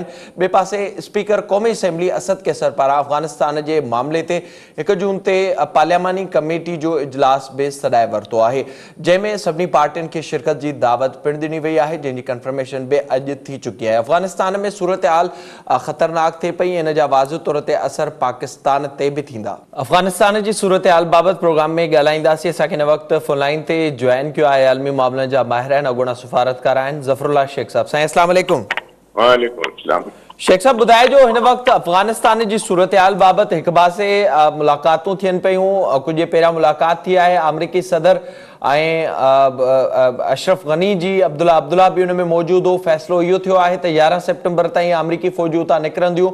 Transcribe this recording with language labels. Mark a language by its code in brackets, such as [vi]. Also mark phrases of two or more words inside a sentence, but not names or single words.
[sd] ॿिए पासे स्पीकर क़ौमी असेंबली असद कैसर पारां अफ़गानिस्तान जे मामले ते 1 जून ते पार्लियामानी कमेटी जो इजलास बि सॾाए वरितो आहे, जंहिंमें सभिनी पार्टियुनि खे शिरकत जी दावत पिणु ॾिनी वई आहे, जंहिंजी कंफर्मेशन बि अॼु थी चुकी आहे। अफ़गानिस्तान में सूरत हाल ख़तरनाक थिए पई, इन जा वाज़े तौर ते असर पाकिस्तान ते बि थींदा। अफ़गानिस्तान जी सूरत हाल बाबति प्रोग्राम में ॻाल्हाईंदासीं। असांखे हिन वक़्तु फ़ोन ते जॉइन कयो आहे आलमी मामलनि जा माहिर आहिनि, अॻूणा सफ़ारतकार आहिनि ज़फ़रुल्लाह शेख साहब। साईं [ar] السلام عليكم. وعليكم السلام. [sd] शेख साहब ॿुधाइजो, हिन वक़्तु अफ़गानिस्तान जी सूरत हाल बाबति हिकु पासे मुलाक़ातूं थियनि पियूं, कुझु ॾींहं पहिरियां मुलाक़ात थी आहे अमरीकी सदर ऐं अशरफ गनी जी। अब्दुल्ला बि हुन में मौजूदु हो। फ़ैसिलो इहो थियो आहे त 11 सेप्टेंबर ताईं अमरीकी फ़ौजूं उतां निकिरंदियूं।